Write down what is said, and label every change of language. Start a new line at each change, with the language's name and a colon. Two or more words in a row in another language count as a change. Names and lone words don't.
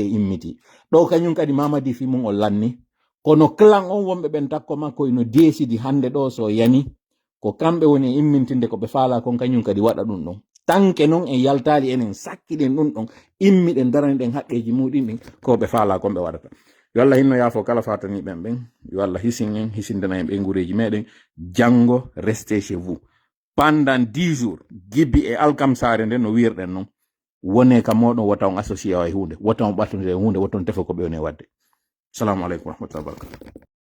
Fula: immiti ɗo kañum kadi Mamadi fi mum o lanni kono clan on wonɓe ɓen takko makko ino desidi hande ɗo so yani ko kamɓe woni immintinde ko ɓe faala kon kañum kadi waɗa ɗum ɗon tanke noon en yaltali enen sakkiɗen ɗum ɗon immiɗen daraniɗen haqqeji muɗin ɗin ko ɓe faala kon ɓe waɗata yo Allah hinno yaafo kala fatani ɓen yo Allah hisin en hisindana en ɓe gureji meɗen janggo
French: restez chez vous pendant 10 jours
Fula: Gibby e alkamsare nden no wirɗen noon wone ka moɗon wota on associé e hunde wota on ɓattude e hunde wota on tefa ko ɓe woni wadde.
Arabic: السلام عليكم ورحمة الله وبركاته.